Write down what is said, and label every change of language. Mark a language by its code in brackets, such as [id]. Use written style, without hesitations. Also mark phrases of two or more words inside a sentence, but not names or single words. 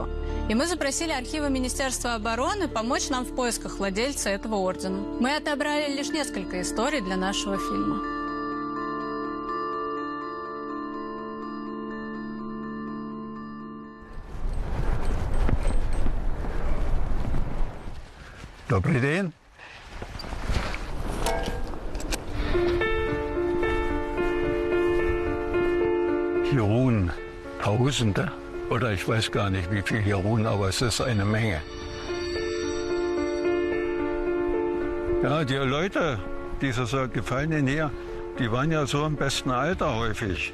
[ru] И мы запросили архивы Министерства обороны помочь нам в поисках владельца этого ордена. Мы отобрали лишь несколько историй для нашего фильма. Добрый день. [de] Hier ruhen Tausende, oder ich weiß gar nicht, wie viel hier ruhen, aber es ist eine Menge. Ja, die Leute, die so Gefallenen hier, die waren ja so im besten Alter häufig.